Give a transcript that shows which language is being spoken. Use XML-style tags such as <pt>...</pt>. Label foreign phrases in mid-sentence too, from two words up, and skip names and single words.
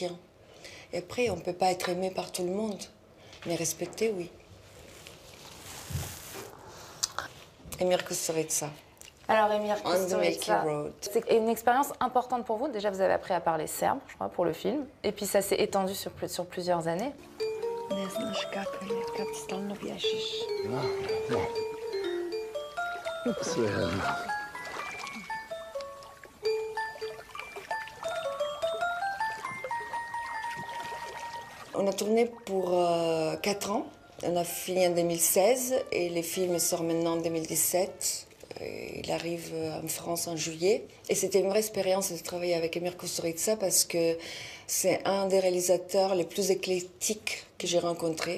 <fr>Et après, on ne peut pas être aimé par tout le monde, mais respecté, oui. Emir Kusturica. Alors, Emir Kusturica, c'est une expérience importante pour vous. Déjà, vous avez appris à parler serbe, je crois, pour le film. Et puis, ça s'est étendu sur plusieurs années.</fr> <sr>Ne znaš kako je kad stalno bježiš. No. Sve jedno.</sr> <fr>On a tourné pour 4 ans. On a fini en 2016 et les films sortent maintenant en 2017. il arrive en France en juillet. Et c'était une vraie expérience de travailler avec Emir Kusturica parce que c'est un des réalisateurs les plus éclectiques que j'ai rencontré.</fr>